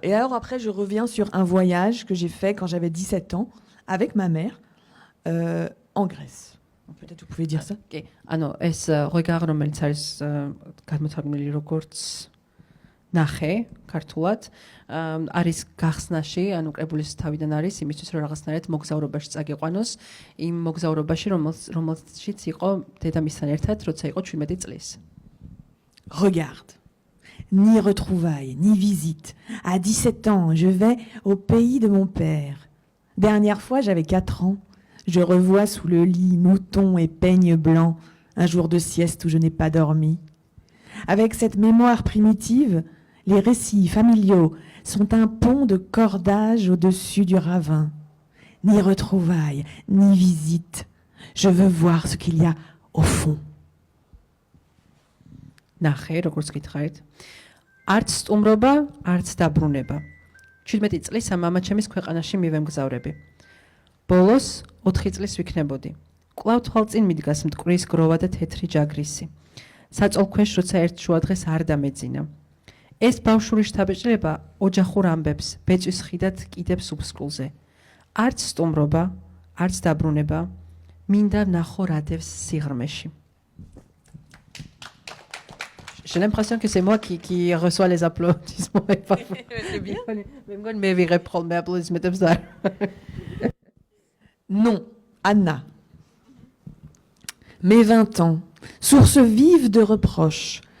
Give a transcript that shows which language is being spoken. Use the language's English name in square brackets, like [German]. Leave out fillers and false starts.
[French] Et alors après, je reviens sur un voyage que j'ai fait quand j'avais 17 ans avec ma mère en Grèce. Peut-être vous pouvez dire ça. [Georgian] კი, ანუ ეს Regard, რომელიც არის გამოთარგმნილი როგორც ნახე ქართულად, არის გახსნაში, ანუ კრებულის თავიდან არის იმისთვის, რომ რაღაცნაირად მოგზაურობაში წაგიყვანოს, იმ მოგზაურობაში, რომელშიც იყო დედამისთან ერთად, როცა იყო 17 წლის. [French] Regarde. Ni retrouvailles, ni visite. À 17 ans, je vais au pays de mon père. Dernière fois, j'avais 4 ans. Je revois sous le lit moutons et peignes blancs, un jour de sieste où je n'ai pas dormi. Avec cette mémoire primitive, les récits familiaux sont un pont de cordage au-dessus du ravin. Ni retrouvailles, ni visite. Je veux voir ce qu'il y a au fond. [Georgian] ნახე, როგორც გითხარით. არც სტუმრობა, არც დაბრუნება. 17 წლის ამ მამაჩემის ქვეყანაში მივემგზავრები. ბოლოს 4 წლის ვიქნებოდი. კვლავ თვალწინ მიდგას მტკვრის გროვა და თეთრი ჯაგრისი. საწოლქვეშ, როცა ერთ შუადღეს არ დამეძინა. ეს ბავშვური შთაბეჭდილება ოჯახურ ამბებს, ბეწვის ხიდად კიდებს უფსკულზე. არც სტუმრობა, არც დაბრუნება, მინდა ვნახო რა დევს სიღრმეში. [French] J'ai l'impression que c'est moi qui reçois les applaudissements. Et pas vous. C'est bien. Mais moi, je vais reprendre mes applaudissements. Non, Anna. Mes 20 ans, source vive de reproches.